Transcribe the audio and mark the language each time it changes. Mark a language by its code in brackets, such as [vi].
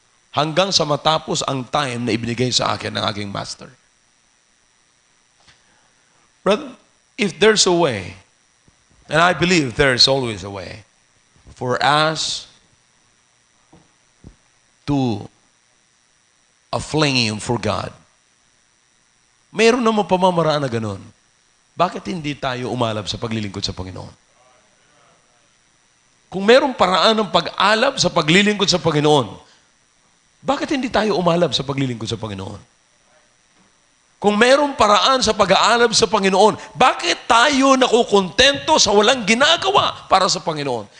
[tl] Hanggang sa matapos ang time na ibinigay sa akin ng aking master. [en] Brother, if there's a way, and I believe there's always a way, for us to a flame for God, [tl] mayroon naman pamamaraan na ganun. Bakit hindi tayo umalab sa paglilingkod sa Panginoon? Kung mayroong paraan ng pag-alab sa paglilingkod sa Panginoon, bakit hindi tayo umalab sa paglilingkod sa Panginoon? Kung mayroong paraan sa pag-aalab sa Panginoon, bakit tayo nakukontento sa walang ginagawa para sa Panginoon?